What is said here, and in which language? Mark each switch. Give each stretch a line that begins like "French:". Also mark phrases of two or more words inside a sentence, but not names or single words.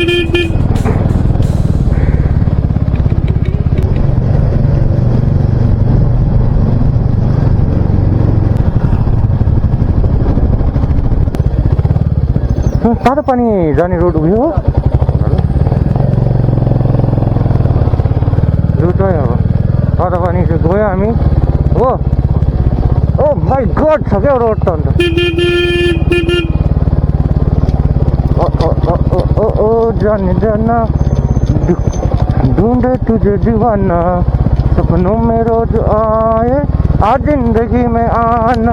Nepali: तातापानी जाने रोड उयो हो रुट है। अब तातापानी चाहिँ गयो हामी हो।
English: Oh my God
Nepali: छ क्या रोड त।
Hindi: अन्त ओ जाने जाना ढूंढे तुझे दीवाना, सपनों में रोज आए आज जिंदगी में आना।